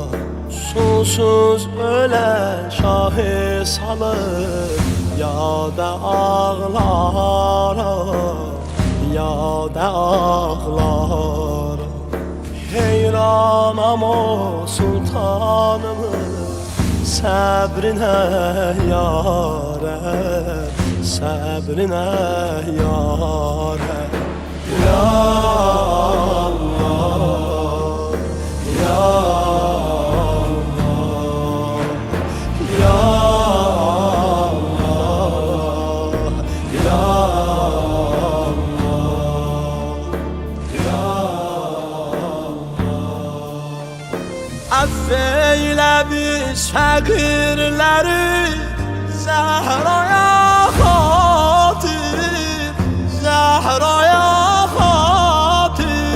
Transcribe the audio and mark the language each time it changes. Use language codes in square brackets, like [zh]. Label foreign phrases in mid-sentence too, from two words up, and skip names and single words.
[az] Susuz ölen şahı salır yada ağlara, yada ağlara. Heyranam o sultanımın səbrinə yarə, səbrinə yarə. [ar] Ya Allah, ya Allah, ya Allah, ya [az] affeyle biz fəqirləri Zehraya xatir, Zehraya xatir.